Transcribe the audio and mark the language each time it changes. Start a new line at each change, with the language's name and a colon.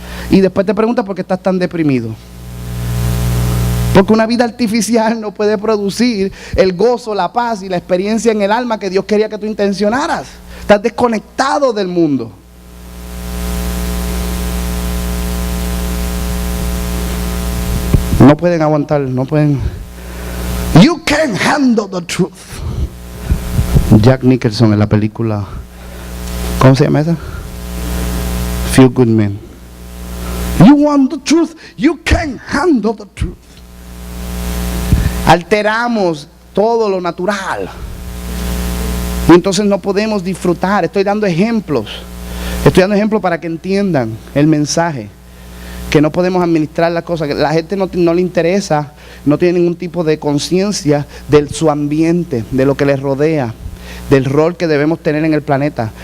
Spanish: Y después te preguntas por qué estás tan deprimido. Porque una vida artificial no puede producir el gozo, la paz y la experiencia en el alma que Dios quería que tú intencionaras. Estás desconectado del mundo. No pueden aguantar, no pueden.
English: You can't handle the truth.
Spanish: Jack Nicholson en la película, ¿cómo se llama esa?
English: Feel Good Man. You want the truth, you can't handle the truth.
Spanish: Alteramos todo lo natural y entonces no podemos disfrutar. Estoy dando ejemplos para que entiendan el mensaje, que no podemos administrar las cosas, que la gente no le interesa, no tiene ningún tipo de conciencia de su ambiente, de lo que les rodea, del rol que debemos tener en el planeta.